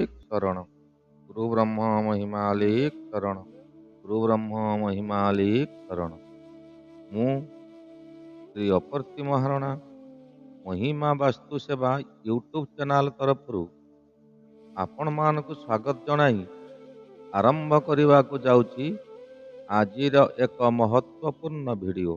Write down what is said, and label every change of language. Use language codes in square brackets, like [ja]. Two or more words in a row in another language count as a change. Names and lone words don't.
[or] शरण। ଗୁରୁ ବ୍ରହ୍ମ ମହିମାଲିକ ଶରଣ। ଗୁରୁ ବ୍ରହ୍ମ ମହିମାଲିକ ଶରଣ। ମୁଁ ଶ୍ରୀ ଅପର୍ତ୍ତି ମହାରଣା ମହିମା ବାସ୍ତୁ ସେବା ୟୁଟ୍ୟୁବ୍ ଚ୍ୟାନେଲ ତରଫରୁ ଆପଣମାନଙ୍କୁ ସ୍ୱାଗତ ଜଣାଇ ଆରମ୍ଭ କରିବାକୁ ଯାଉଛି ଆଜିର ଏକ ମହତ୍ତ୍ୱପୂର୍ଣ୍ଣ ଭିଡ଼ିଓ।